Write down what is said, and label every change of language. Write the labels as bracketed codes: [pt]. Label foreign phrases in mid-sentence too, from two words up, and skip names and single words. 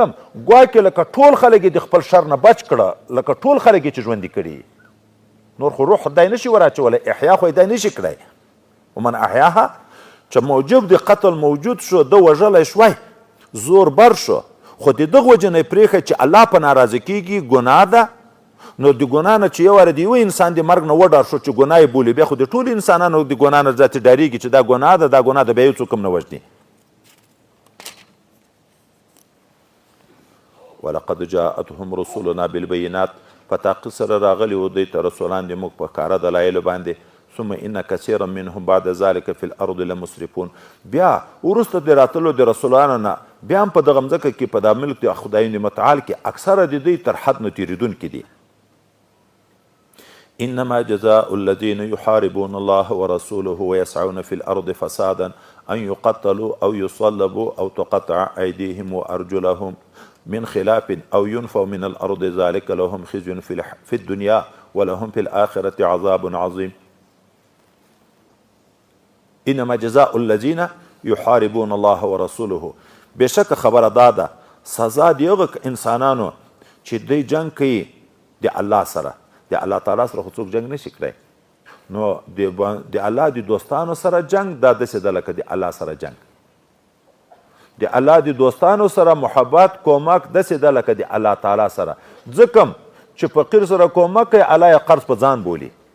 [ps] هم ګواکې لکه ټول خلک یې د خپل شر نه بچ کړه لکه ټول خلک یې چې ژوندي کړي نور خو روح خدای نشي وراچولی احیا خو یې دی نشي کړی [ar] ومن احیاها [ps] چې موجب د قتل موجود شو ده وژلی شوی زور بر شو خو د دغه وجې نه یې پرېښی چې الله په ناراضه کېږي ګناه ده نو د ګناه نه چې یو واره د یو انسان د مرګ نه وډار شو چې ګناه یې بولي بیا خو د ټولو انسانانو د ګناه نه ذاتې ډارېږي چې دا ګناه ده دا ګناه ده بیا یو څوک هم نه وژني [ar] ولقد جاءتهم رسولنا بالبينات [ps] په تحقیق سره راغلي و دوی ته رسولان د موږ په ښکاره دلایلو باندې [ar] ثم ان كثيرا منهم بعد ذلك في الارض لمسرفون [ps] بیا وروسته د راتلو د رسولانو نه بیا هم په دغه مځکه کې په دا ملک د خدای متعال کې اکثره د دوی تر حد نه تېرېدونکي دي [ar] انما جزاء الذين يحاربون الله ورسوله ويسعون في الارض فسادا ان يقتلوا او يصلبوا او تقطع ايديهم وارجلهم من خلاف او ينفوا من الارض ذلك لهم خزي في الدنيا ولهم في الاخره عذاب عظيم انما جزاء الذين يحاربون الله ورسوله [ps] بشک خبره داده سزا دی هغه انسانانو چې دوی جنگ کوي د الله سره د الله تعالی سره خو څوک جنگ نشي کړی نو د الله د دوستانو سره جنگ دا داسې ده لکه د الله سره جنگ د الله د دوستانو سره محبت کومک داسې ده لکه د الله تعالی سره ځکه چې فقیر سره کومک کوي الله یې قرض په ځان بولي